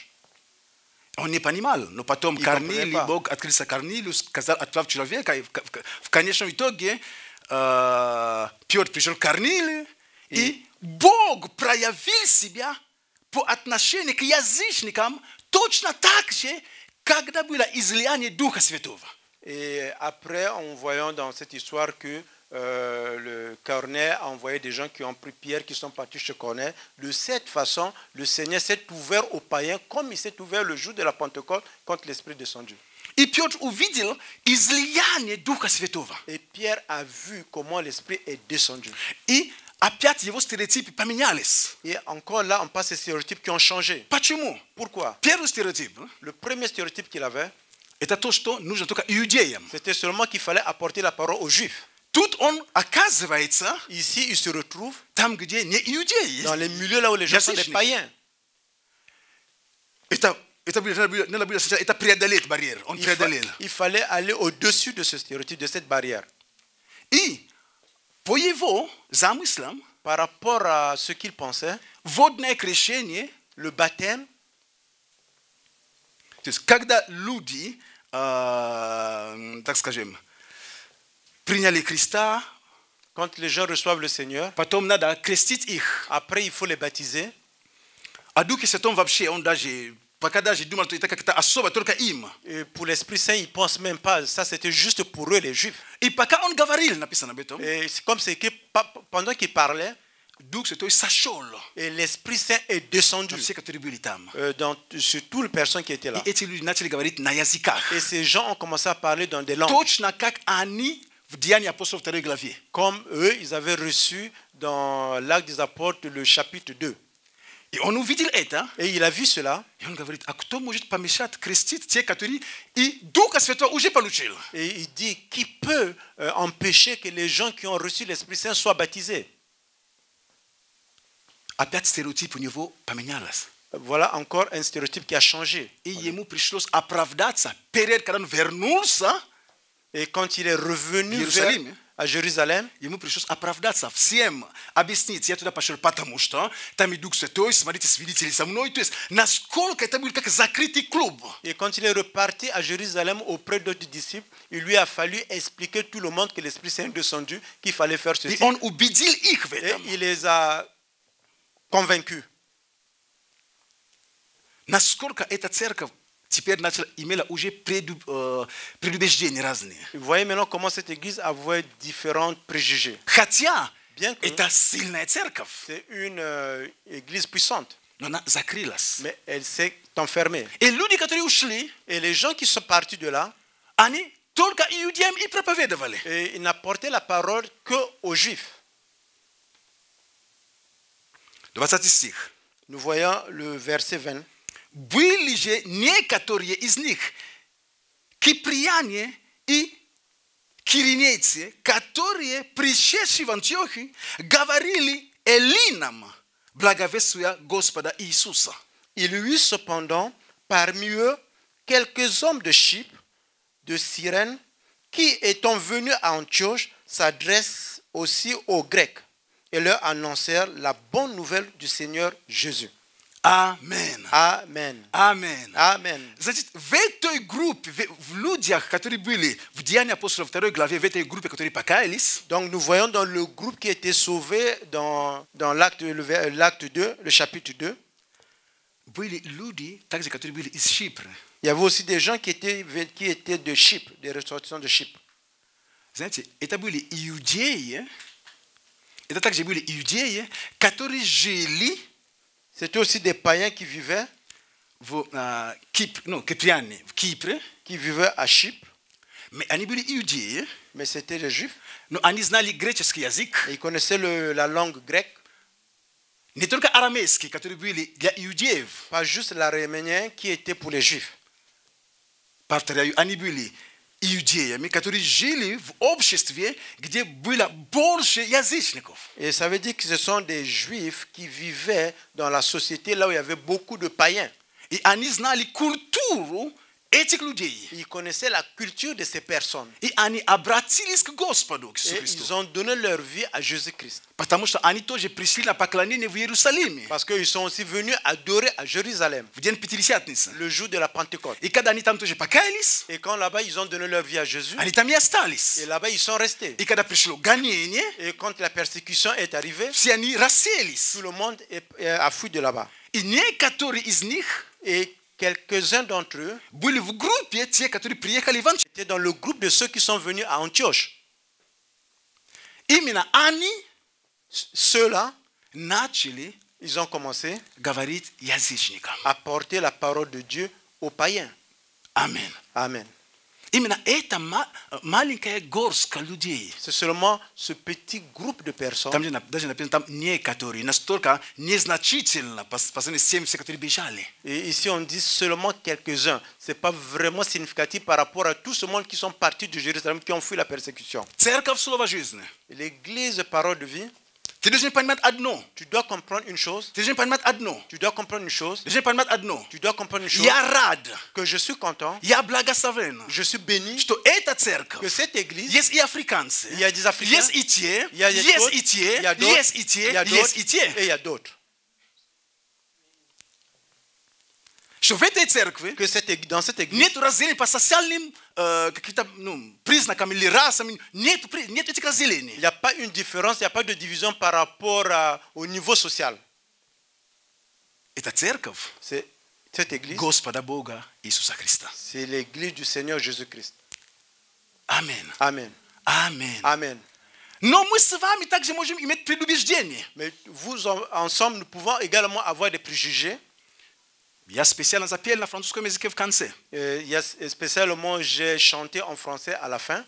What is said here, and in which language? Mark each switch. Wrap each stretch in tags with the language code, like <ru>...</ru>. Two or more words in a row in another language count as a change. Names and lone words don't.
<ru>Он не понимал, но потом Корнилий, Бог открылся Корнилию, сказал, отправь человека, и в конечном итоге Петр пришел к Корнилию, и Бог проявил себя по отношению к язычникам точно так же, когда было излияние Духа Святого.</ru> <fr>Et après, en voyant dans cette histoire que le Corneille a envoyé des gens qui ont pris Pierre, qui sont partis chez Corneille, de cette façon, le Seigneur s'est ouvert aux païens comme il s'est ouvert le jour de la Pentecôte quand l'Esprit est descendu.</fr> <ru>И Петр увидел излияние Духа Святого.</ru> <fr>Et Pierre a vu comment l'Esprit est descendu.</fr> <ru>И опять его стереотипы поменялись.</ru> <fr>Et encore là, on passe ces stéréotypes qui ont changé.</fr> <ru>Почему?</ru> <fr>Pourquoi?</fr> <ru>Первый стереотип</ru> <fr>Le premier stéréotype qu'il avait,</fr> <ru>это то, что нужно только иудеям.</ru> <fr>c'était seulement qu'il fallait apporter la parole aux Juifs.</fr> <ru>Тут он оказывается</ru> <fr>Ici, il se retrouve</fr> <ru>там, где не иудеи.</ru> <fr>dans les milieux là où les gens sont des</fr> <ru>Язычники.</ru> <fr>païens.</fr> <ru>Это преодолеть барьер. Он преодолел.</ru> <fr>Il fallait aller au-dessus de ce stéréotype, de cette barrière.</fr> <ru>И по его замыслам</ru> <fr>Par rapport à ce qu'ils pensaient,</fr> <ru>водное крещение,</ru> <fr>le baptême,</fr> <ru>то есть когда люди, так скажем, приняли Христа,</ru> <fr>quand les gens reçoivent le Seigneur,</fr> <ru>потом надо крестить их.</ru> <fr>après il faut les baptiser.</fr> <ru>А Духе Святом вообще, он даже, пока даже думал, что это как-то особо только им.</ru> <fr>Et pour l'Esprit Saint, ils ne pensent même pas. Ça, c'était juste pour eux, les Juifs.</fr> <ru>И пока он говорил, написано об этом,</ru> <fr>Et c'est comme c'est que pendant qu'il parlait,</fr> <ru>Дух Святой сошел</ru> <fr>et l'Esprit Saint est descendu</fr> <ru>на все, которые были там.</ru> <fr>sur toutes les personnes qui étaient là.</fr> <ru>И эти люди начали говорить на языках.</ru> <fr>Et ces gens ont commencé à parler dans des langues.</fr> <ru>Точно как они в Деянии апостолов 2 главе.</ru> <fr>Comme eux, ils avaient reçu dans l'Acte des Apôtres, le chapitre 2.</fr> <ru>И он увидел это,</ru> <fr>Et il a vu cela.</fr> <ru>и он говорит, а кто может помешать крестить те, которые и Духа Святого уже получил?</ru> <fr>Et il dit, qui peut empêcher que les gens qui ont reçu l'Esprit Saint soient baptisés?</fr> <ru>Опять стереотип у него поменялся.</ru> <fr>Voilà encore un stéréotype qui a changé.</fr> <ru>И ему пришлось оправдаться перед, когда он вернулся,</ru> <fr>Et quand il est revenu</fr> <ru>Иерусалим,</ru> <fr>à Jérusalem,</fr> <ru>ему пришлось оправдаться всем, объяснить, я туда пошел, потому что там и Дух Святой, смотрите, свидетели со мной, то есть насколько это был как закрытый клуб.</ru> <fr>et quand il est reparti à Jérusalem auprès d'autres disciples, il lui a fallu expliquer tout le monde que l'Esprit Saint est descendu, qu'il fallait faire</fr> <ru>И</ru> <fr>ceci.</fr> <ru>он убедил их в</ru> <fr>Et</fr> <ru>этом.</ru> <fr>il les a convaincus.</fr> <ru>Насколько эта церковь теперь имела уже предубеждения разные.</ru> <fr>Vous voyez maintenant comment cette église avait différents préjugés.</fr> <ru>Хотя</ru> <fr>Bien que</fr> <ru>это сильная церковь,</ru> <fr>c'est une église puissante,</fr> <ru>но она закрылась.</ru> <fr>mais elle s'est enfermée.</fr> <ru>И люди, которые ушли,</ru> <fr>Et les gens qui sont partis de là,</fr> <ru>они только иудеям и проповедовали.</ru> <fr>et ils n'apportaient la parole qu'aux Juifs.</fr> <ru>20 стих.</ru> <fr>Nous voyons le verset 20.</fr> <ru>Были же некоторые из них киприяне и киринейцы, которые, пришедшие в Антиохию, говорили эллинам, благовествуя Господа Иисуса.</ru> <fr>Il y eut cependant parmi eux quelques hommes de Chypre, de Cyrène, qui, étant venus à Antioche, s'adressent aussi aux Grecs et leur annoncèrent la bonne nouvelle du Seigneur Jésus.</fr> <ru>Amen.</ru> <fr>Amen.</fr> <ru>Amen.</ru> <fr>Amen.</fr> <ru>Значит, в этой группе, в людях, которые были в Деянии апостолов 2 главе, в этой группе, которые покаялись,</ru> <fr>Donc nous voyons dans le groupe qui a été sauvé dans l'acte 2, le chapitre 2,</fr> <ru>были люди, также, которые были из Chypre.</ru> <fr>il y avait aussi des gens qui étaient de Chypre, des ressortissants de Chypre.</fr> <ru>Знаете, это были иудеи, это также были иудеи, которые жили</ru> <fr>C'était aussi des païens qui vivaient</fr> <ru>в Кипре,</ru> <fr>qui vivaient à Chypre,</fr> <ru>mais они были иудеи,</ru> <fr>mais c'était des Juifs.</fr> <ru>но они знали греческий язык,</ru> <fr>Et ils connaissaient la langue grecque,</fr> <ru>не только арамейский, который были для иудеев.</ru> <fr>pas juste l'araméen qui était pour les Juifs.</fr> <ru>Повторяю, они были иудеями, которые жили в обществе, где было больше язычников.</ru> <fr>Et ça veut dire que ce sont des Juifs qui vivaient dans la société là où il y avait beaucoup de païens.</fr> <ru>И они знали культуру этих людей.</ru> <fr>Ils connaissaient la culture de ces personnes.</fr> <ru>И они обратились к Господу, к Иисусу</ru> <fr>Et</fr> <ru>Христу.</ru> <fr>ils ont donné leur vie à Jésus-Christ.</fr> <ru>Потому что они тоже пришли на поклонение в Иерусалиме</ru> <fr>Parce qu'ils sont aussi venus adorer à Jérusalem</fr> <ru>в день Пятидесятницы.</ru> <fr>le jour de la Pentecôte.</fr> <ru>И когда они там тоже покаялись,</ru> <fr>Et quand là-bas ils ont donné leur vie à Jésus,</fr> <ru>они там и остались.</ru> <fr>et là-bas ils sont restés.</fr> <ru>И когда пришло гонение,</ru> <fr>Et quand la persécution est arrivée,</fr> <ru>все они расселись.</ru> <fr>tout le monde a fui de là-bas.</fr> <ru>И некоторые из них</ru> <fr>Et quelques-uns d'entre eux</fr> <ru>были в группе, те, которые приехали в Антиохию.</ru> <fr>étaient dans le groupe de ceux qui sont venus à Antioche.</fr> <ru>Именно они</ru> <fr>Ceux-là,</fr> <ru>начали</ru> <fr>ils ont commencé</fr> <ru>говорить язычникам.</ru> <fr>à porter la parole de Dieu aux païens.</fr> <ru>Amen.</ru> <fr>Amen.</fr> <ru>Именно это маленькая горстка людей.</ru> <fr>C'est seulement ce petit groupe de personnes.</fr> <ru>Там даже написано, там некоторые, настолько незначительно по сравнению с теми, все, которые бежали.</ru> <fr>Et ici, on dit seulement quelques-uns. Ce n'est pas vraiment significatif par rapport à tout ce monde qui sont partis de Jérusalem, qui ont fui la persécution.</fr> <ru>Церковь Слово жизни.</ru> <fr>L'église, parole de vie,</fr> <ru>Ты должен понимать одно.</ru> <fr>tu dois comprendre une chose.</fr> <ru>Ты должен понимать одно.</ru> <fr>Tu dois comprendre une chose.</fr> <ru>Ты должен понимать одно.</ru> <fr>Tu dois comprendre une chose.</fr> <ru>Я рад,</ru> <fr>Que je suis content,</fr> <ru>я благословен,</ru> <fr>je suis béni,</fr> <ru>что эта церковь,</ru> <fr>que cette église,</fr> <ru>есть и африканцы,</ru> <fr>il y a des Africains,</fr> <ru>есть и те,</ru> <fr>il y a des</fr> <ru>есть</ru> <fr>autres,</fr> <ru>и те,</ru> <fr>il y a d'autres,</fr> <ru>есть и те,</ru> <fr>il y a</fr> <ru>есть и</ru> <fr>d'autres,</fr> <ru>те.</ru> <fr>et il y a d'autres.</fr> <ru>Что в этой церкви</ru> <fr>Que dans cette église,</fr> <ru>нет разделения по социальным каким-то признакам или расам, нет этих разделений.</ru> <fr>il n'y a pas une différence, il n'y a pas de division par rapport au niveau social.</fr> <ru>Это церковь</ru> <fr>C'est cette église,</fr> <ru>Господа Бога Иисуса Христа.</ru> <fr>c'est l'église du Seigneur Jésus-Christ.</fr> <ru>Аминь.</ru> <fr>Amen.</fr> <ru>Аминь.</ru> <fr>Amen.</fr> <ru>Но мы с вами также можем иметь предубеждения.</ru> <fr>Mais vous, ensemble, nous pouvons également avoir des préjugés.</fr> <ru>Я специально запел на французском языке в конце.</ru> <fr>Spécialement, j'ai chanté en français à la fin.</fr>